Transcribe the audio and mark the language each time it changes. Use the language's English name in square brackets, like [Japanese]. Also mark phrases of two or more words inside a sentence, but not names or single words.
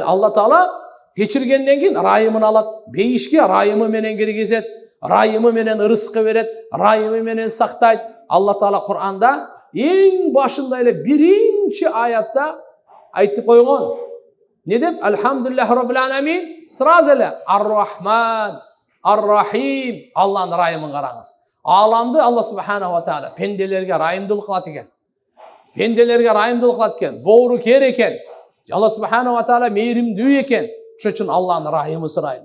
[Kyrgyz] Алла Таала кечиргенден кийин райымын алат. Бейишке райымы менен киргизет. Райымы менен ырыскы берет. Райымы менен сактайт. Алла Таала Кур'анда эң башында эле биринчи аятта айтып койгон. Не деп? [Arabic] الحمد لله رب العالمين. [Kyrgyz] Сразу эле [Arabic] الرحمن الرحيم. [Kyrgyz] Алланын райымын караңыз. Аламды Алла [Arabic] سبحانه وتعالى [Kyrgyz] пенделерге райымдуулук кылат экен. Пенделерге райымдуулук кылат экен. Боору кер экен. Алла [Arabic] سبحانه وتعالى [Kyrgyz] мейримдүү экен. Ошон үчүн Алланын райымын сурайлы.